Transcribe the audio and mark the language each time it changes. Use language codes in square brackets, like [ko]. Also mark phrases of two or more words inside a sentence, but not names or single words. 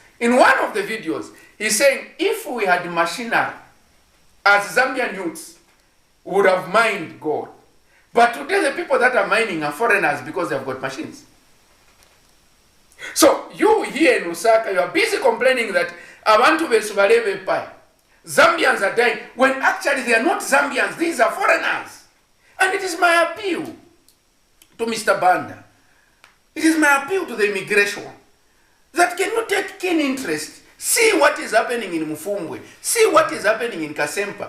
[en] In one of the videos, he's saying if we had machinery as Zambian youths, we would have mined gold. But today the people that are mining are foreigners because they've got machines. So you here in Lusaka, you are busy complaining that [bem] abantu besubalebe pai. [en] Zambians are dying, when actually they are not Zambians, these are foreigners. And it is my appeal to Mr. Banda. It is my appeal to the immigration that can you take keen interest, see what is happening in Mufungwe, see what is happening in Kasempa.